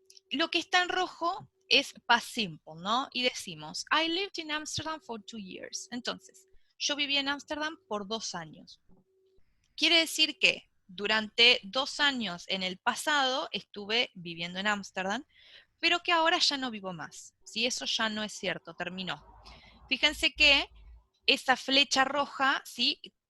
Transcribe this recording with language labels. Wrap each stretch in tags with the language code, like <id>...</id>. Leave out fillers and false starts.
<es>Lo que está en rojo es past simple, ¿no? Y decimos,</es> <en>I lived in Amsterdam for 2 years.</en> <es>Entonces, yo viví en Ámsterdam por 2 años. Quiere decir que durante 2 años en el pasado estuve viviendo en Ámsterdam, pero que ahora ya no vivo más. ¿Sí? Eso ya no es cierto, terminó. Fíjense que esa flecha roja, ¿sí?</es>